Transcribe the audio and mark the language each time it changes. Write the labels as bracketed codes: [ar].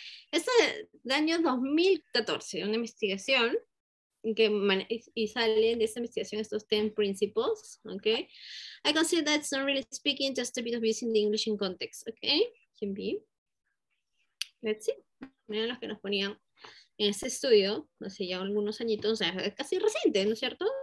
[es] Esto es del año 2014, una investigación y salen de esa investigación estos 10 principles, okay? [en] I consider that it's not really speaking, just a bit of using the English in context, okay? Can be. Let's see. [es] Miren los que nos ponían en este estudio, hace ya algunos añitos, o sea, casi reciente, ¿no es cierto?